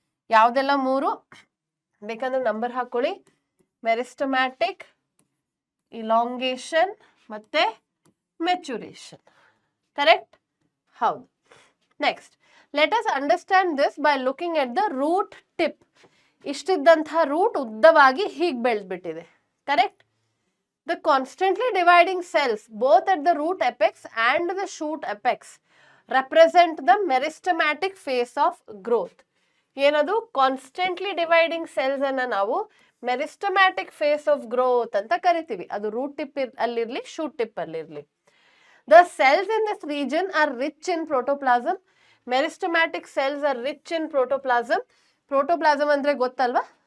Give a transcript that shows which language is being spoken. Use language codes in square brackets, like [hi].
[kn] ಯಾವ್ದೆಲ್ಲ 3 ಬೇಕಂದ್ರೆ ನಂಬರ್ ಹಾಕೊಳ್ಳಿ. ಮೆರಿಸ್ಟಮ್ಯಾಟಿಕ್, ಇಲಾಂಗೇಷನ್ ಮತ್ತೆ ಮೆಚುರೇಷನ್. ಕರೆಕ್ಟ್? ಹೌದು. [en] Next, let us understand this by looking at the root tip. [kn] ಇಷ್ಟಿದ್ದಂತಹ root ಉದ್ದವಾಗಿ ಹೀಗೆ ಬೆಳೆದ್ಬಿಟ್ಟಿದೆ. [en] Correct? The constantly dividing cells, both at the root apex and the shoot apex, represent the meristematic phase of growth. [kn] ಏನದು constantly dividing cells ಅನ್ನ ನಾವು meristematic face of growth ಅಂತ ಕರಿತೀವಿ. ಅದು root tip ಅಲ್ಲಿರ್ಲಿ, shoot tip ಅಲ್ಲಿರ್ಲಿ. [en] The cells in this region are rich in protoplasm. Meristematic cells are rich in protoplasm. Protoplasm [kn] ಅಂದ್ರೆ ಗೊತ್ತಲ್ವಾ?